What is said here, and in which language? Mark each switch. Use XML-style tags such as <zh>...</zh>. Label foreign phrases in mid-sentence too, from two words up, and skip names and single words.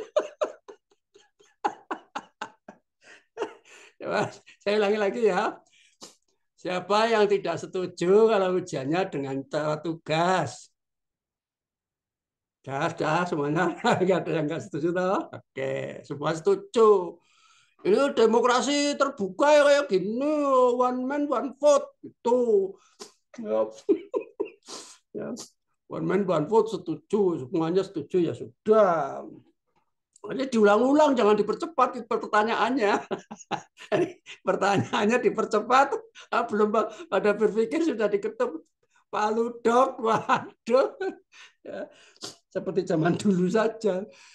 <id>Saya ulangi lagi ya. Siapa yang tidak setuju kalau ujiannya dengan cara tugas? Dah, semuanya. Nggak ada yang nggak setuju, toh? Oke, semua setuju. Ini demokrasi terbuka ya kayak gini,</id> <en>one man one vote itu.</en> <id>Ya, ya.</id> <en>One man one vote</en> <id>setuju, semuanya setuju ya sudah. Jadi diulang-ulang, jangan dipercepat pertanyaannya. Pertanyaannya dipercepat, belum pada berpikir sudah diketuk palu dok, waduh. Ya, seperti zaman dulu saja.</id>